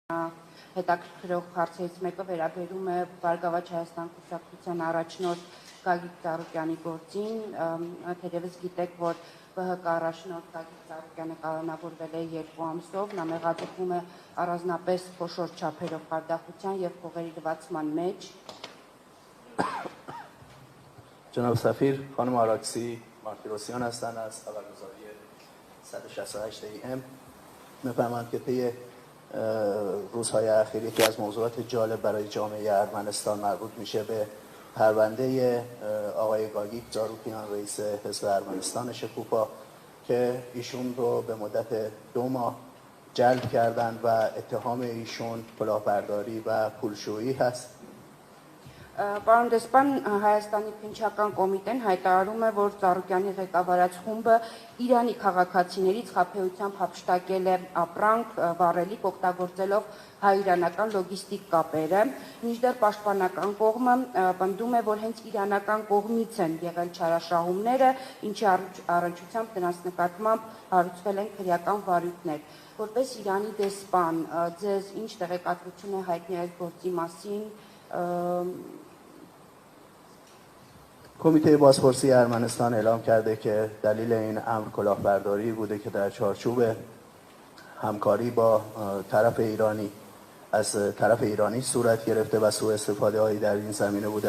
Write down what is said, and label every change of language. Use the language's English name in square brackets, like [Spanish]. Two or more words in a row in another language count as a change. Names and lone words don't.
[Armenian] հետաքրքրող հարցերից մեկը վերաբերում է Բարգավաճ Հայաստան կուսակցության առաջնորդ Գագիկ Ծառուկյանի գործին, թերևս գիտեք, որ ԲՀԿ առաջնորդ Գագիկ Ծառուկյանը կալանավորվել է 2 ամսով, նա մեղադրվում է առանձնապես խոշոր չափերով խարդախության եւ փողերի լվացման մեջ։ [Persian] جناب سفیر، خانم آراکسی مارتیروسیان هستند از خبرگزاری 168 AM. می‌فرمایند که طی روزهای اخیر یکی از موضوعات جالب برای جامعه ارمنستان مربوط میشه به پرونده آقای گاگیک زاروکیان رئیس حزب ارمنستان شکوفا که ایشون رو به مدت 2 ماه جلب کردند و اتهام ایشون کلاهبرداری و پولشویی هست. [Armenian] Պարոն դեսպան, Հայաստանի քննչական կոմիտեն հայտարարում է, որ Ծառուկյանի ղեկավարած խումբը Իրանի քաղաքացիներից խաբեությամբ հափշտակել է ապրանք, վառելիք օգտագործելով հայ-իրանական լոգիստիկ կապերը, մինչդեռ պաշտպանական կողմը պնդում է, որ հենց իրանական կողմից են եղել չարաշահումները, ինչի առնչությամբ դրանց նկատմամբ հարուցվել են քրեական վարույթներ։ Որպես Իրանի դեսպան, ձեզ ինչ տեղեկատվություն է հայտնի այս գործի մասին։ [Persian] کمیته بازپرسی ارمنستان اعلام کرده که دلیل این امر کلاهبرداری بوده که در چارچوب همکاری با طرف ایرانی صورت گرفته و سوء استفاده هایی در این زمینه بوده.